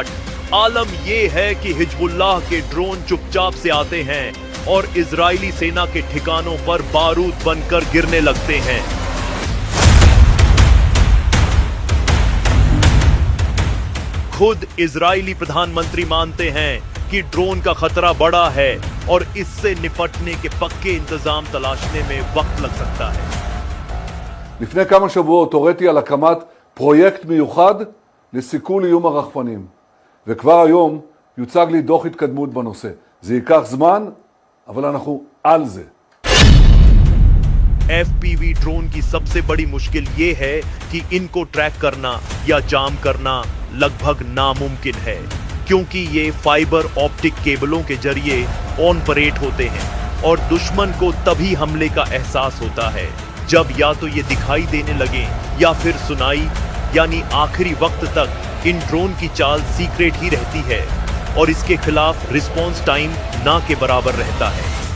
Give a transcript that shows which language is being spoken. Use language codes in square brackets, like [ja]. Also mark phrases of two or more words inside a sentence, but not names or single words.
[hi] आलम यह है कि हिजबुल्लाह के ड्रोन चुपचाप से आते हैं और इजरायली सेना के ठिकानों पर बारूद बनकर गिरने लगते हैं। खुद इजरायली प्रधानमंत्री मानते हैं कि ड्रोन का खतरा बड़ा है और इससे निपटने के पक्के इंतजाम तलाशने में वक्त लग सकता है। [he] לפני כמה שבועות הוריתי על הקמת פרויקט מיוחד לסיכול איום הרחפנים, וכבר היום יוצג לי דוח התקדמות בנושא. זה ייקח זמן, אבל אנחנו על זה. [hi] FPV ड्रोन की सबसे बड़ी मुश्किल ये है कि इनको ट्रैक करना या जाम करना लगभग नामुमकिन है, क्योंकि ये [en] fiber optic [hi] केबलों के जरिए ऑपरेट होते हैं और दुश्मन को तभी हमले का एहसास होता है जब या तो ये दिखाई देने लगे या फिर सुनाई, यानी आखिरी वक्त तक इन ड्रोन की चाल सीक्रेट ही रहती है और इसके खिलाफ [en] response time [hi] ना के बराबर रहता है।